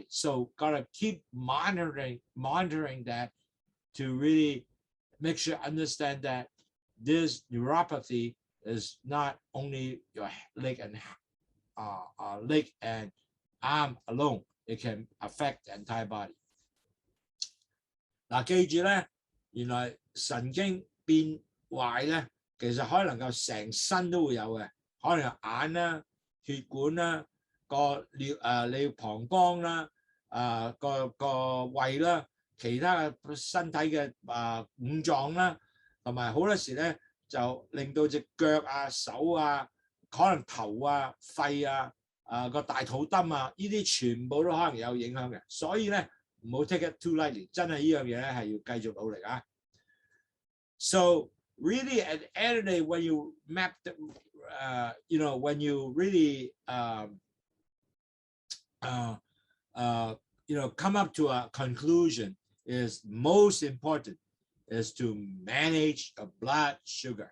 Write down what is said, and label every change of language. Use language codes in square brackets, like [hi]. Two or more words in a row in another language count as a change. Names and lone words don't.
[en] So gotta keep monitoring that to really make sure understand that this neuropathy is not only your leg and arm alone, it can affect the entire body. [yue] 嗱，記住咧，原來神經變壞咧，其實可能夠成身都會有嘅，可能有眼啦、血管啦、你膀胱啦、個胃啦、其他嘅身體嘅五臟啦，同埋好多時咧就令到隻腳啊、手啊、可能頭啊、肺啊、個大肚墩啊，呢啲全部都可能有影響嘅，所以咧唔好 [en] take it too lightly， [yue] 真係呢樣嘢咧係要繼續努力啊。 [en] So really at the end of the day, when you map the, when you really come up to a conclusion, is most important is to manage your blood sugar.